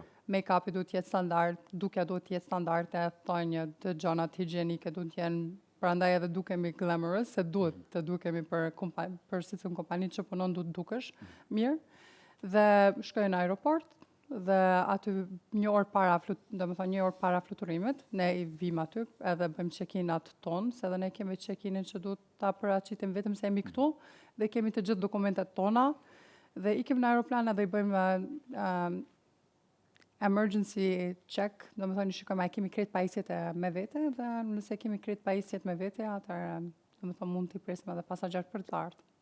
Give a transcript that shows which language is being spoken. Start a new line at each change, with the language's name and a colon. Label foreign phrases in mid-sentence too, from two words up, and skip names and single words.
Albanian: Make-upi duhet të jetë standard, dukja duhet të jetë standarde, thonjë të gjanat higjienike duhet të jenë, prandaj edhe dukemi glamorous, se duhet të dukemi për secilin kompani që punon duhet dukesh mirë. Dhe shkoj në aeroport dhe aty një orë para fluturimit, ne i vim aty edhe bëjmë check-in-at tonë, se edhe ne kemi check-in-in që duhet ta paraqitim vetëm se jemi këtu dhe kemi të gjithë dokumentet tona dhe ikim në aeroplan edhe i bëjmë
English: emergency check,
Albanian: domethënë shikojmë a kemi krejt pajisjet me vete dhe nëse kemi krejt pajisjet me vete, atëherë domethënë mund t'i presim edhe pasagerët për të ardhur.